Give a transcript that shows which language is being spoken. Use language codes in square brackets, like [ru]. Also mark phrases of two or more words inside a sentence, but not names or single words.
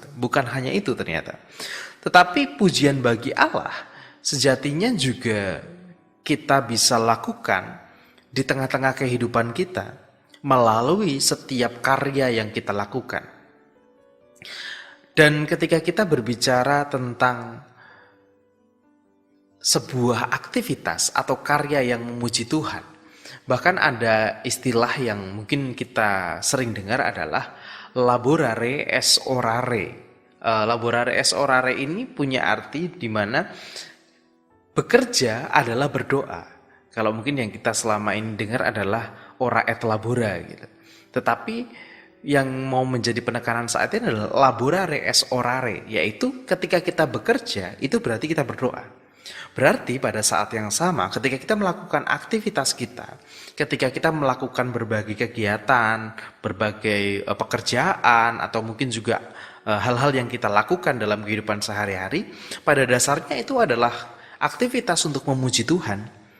[id] Bukan hanya itu ternyata. Tetapi pujian bagi Allah sejatinya juga kita bisa lakukan di tengah-tengah kehidupan kita melalui setiap karya yang kita lakukan. Dan ketika kita berbicara tentang sebuah aktivitas atau karya yang memuji Tuhan, bahkan ada istilah yang mungkin kita sering dengar adalah [la] laborare es orare. Laborare es orare [id] ini punya arti di mana bekerja adalah berdoa. Kalau mungkin yang kita selama ini dengar adalah [la] ora et labora [id] gitu. Tetapi yang mau menjadi penekanan saat ini adalah [la] laborare es orare, [id] yaitu ketika kita bekerja itu berarti kita berdoa. Berarti pada saat yang sama ketika kita melakukan aktivitas kita, ketika kita melakukan berbagai kegiatan, berbagai pekerjaan, atau mungkin juga hal-hal yang kita lakukan dalam kehidupan sehari-hari, pada dasarnya itu adalah aktivitas untuk memuji Tuhan.